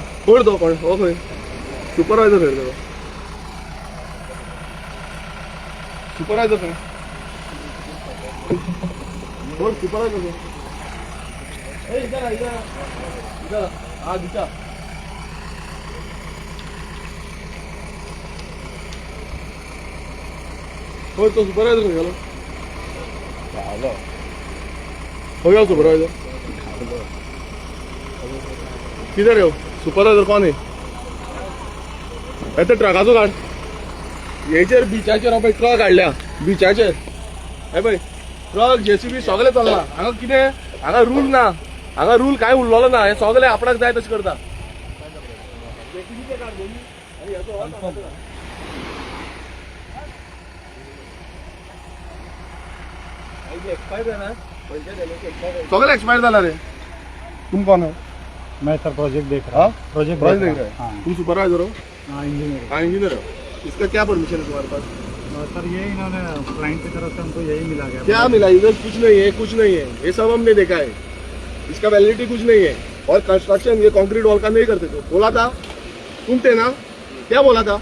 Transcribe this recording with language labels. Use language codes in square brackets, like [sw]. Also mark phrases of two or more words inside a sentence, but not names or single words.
[kok] खंय तो कोण हो खंय सुपरवायझर खंय तो सुपरवायझर खंय कोण सुपरवायझर खंय [hi] इधर हा [kok] दिसा खंय तो सुपरवायझर खंय गेलो खंय गेलो सुपरवायझर [hi] किधर है वो सुपरवायझर [kok] कोण आहे येते ट्रकाचो काढ हेचेर बिचाचेर हांव पळय ट्रक हाडल्या बिचाचेर हे पळय ट्रक JCB सगळे चलना हांगा कितें हांगा रूल ना हांगा रूल काय उरलेलो ना हे सगळे आपणाक जाय तशें करता सगळे एक्सपायर जाला रे [hi] तुम कौन है मैं सर प्रोजेक्ट देख रहा हूँ प्रोजेक्ट देख रहा है हाँ तुम सुपरवाइजर हो इंजीनियर हाँ इंजीनियर हो इसका क्या परमिशन है तुम्हारे पास सर ये इन्होंने क्लाइंट की तरफ से हमको यही मिला गया क्या मिला इधर कुछ नहीं है कुछ नहीं है ये सब हमने देखा है इसका वैलिडिटी कुछ नहीं है और कंस्ट्रक्शन ये [en] concrete wall [hi] का नहीं करते थे बोला था तुम थे ना क्या बोला था